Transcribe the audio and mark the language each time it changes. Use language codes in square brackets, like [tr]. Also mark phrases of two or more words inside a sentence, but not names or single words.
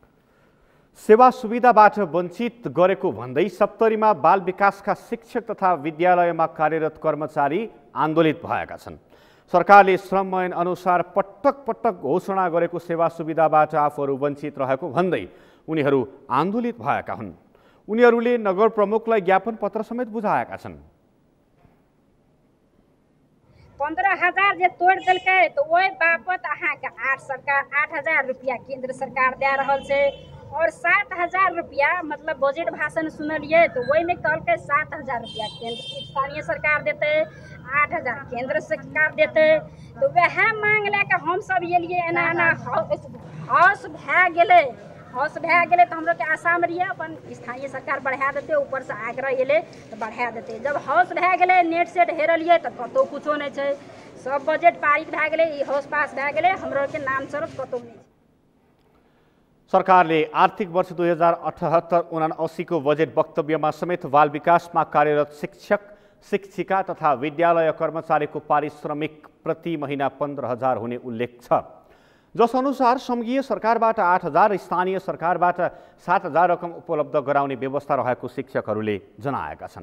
[ne] सेवा सुविधाबाट वञ्चित गरेको भन्दै सप्तरीमा बाल विकासका शिक्षक तथा विद्यालयमा कार्यरत कर्मचारी आन्दोलित भएका छन्। सरकारले श्रम ऐन अनुसार पटक पटक घोषणा गरेको सेवा सुविधाबाट आफूहरू वञ्चित रहेको भन्दै उनीहरू आन्दोलित भएका हुन्। उनीहरूले नगर प्रमुखलाई ज्ञापन पत्र समेत बुझाएका छन्। [mai] 15,000 जे तोड़ देलकै तो ओहि बापत अहाँके 8,000 रुपया केंद्र सरकार दे रहल छै और 7,000 रुपया मतलब बजट भाषण सुनलिए तो वही में कहलकै 7,000 रुपया केंद्र स्थानीय सरकार देते, 8,000 केंद्र सरकार देते। तो वह मांग लेके हम सब ये लिए एना एना हाउस भए गेले तो हमरो के आसाम रहिए अपन स्थानीय सरकार बढ़ा देते, ऊपर से आग्रह एले तो बढ़ा देते। जब हाउस भए गेले नेट सेट हेरलिए तो कतौ कुछो नहीं छै, सब बजट पारित भए गेले, ई हाउस पास भए गेले, हमरो के नाम सर कतौ नहीं। [ne] सरकारले आर्थिक वर्ष 2078-79 को बजेट वक्तव्यमा समेत बाल विकासमा कार्यरत शिक्षक, शिक्षिका तथा विद्यालय कर्मचारीको पारिश्रमिक प्रति महिना 15,000 हुने उल्लेख छ। जस अनुसार संघीय सरकारबाट 8,000, स्थानीय सरकारबाट 7,000 रकम उपलब्ध गराउने व्यवस्था रहेको शिक्षकहरूले जनाएका छन्।